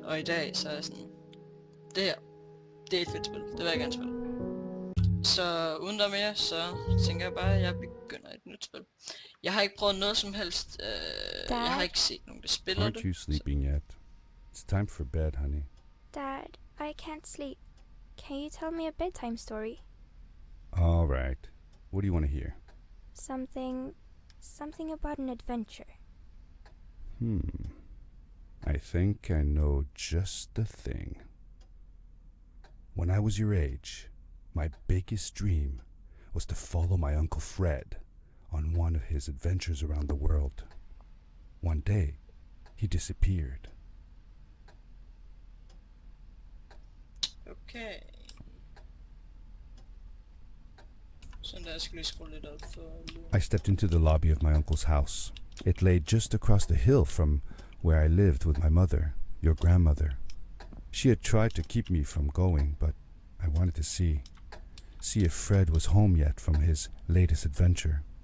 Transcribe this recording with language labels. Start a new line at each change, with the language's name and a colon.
Danish: Og i dag, så er jeg sådan, det her, det er et fedt spil, det vil jeg gerne spille. Så uden der mere, så tænker jeg bare, at jeg begynder et nyt spil. Jeg har ikke prøvet noget som helst. Jeg har ikke set nogen, der spiller det.
English: Aren't you sleeping yet? It's time for bed, honey. Dad, I can't sleep. Can you tell me a bedtime story? All right. What do you want to hear? Something about an adventure. I think I know just the thing. When I was your age, my biggest dream was to follow my Uncle Fred on one of his adventures around the world. One day, he disappeared. Okay.
Danish: Så der skal lige skrue lidt op for...
English: I stepped into the lobby of my uncle's house. It lay just across the hill from where I lived with my mother, your grandmother. She had tried to keep me from going, but I wanted to see if Fred was home yet from his latest adventure.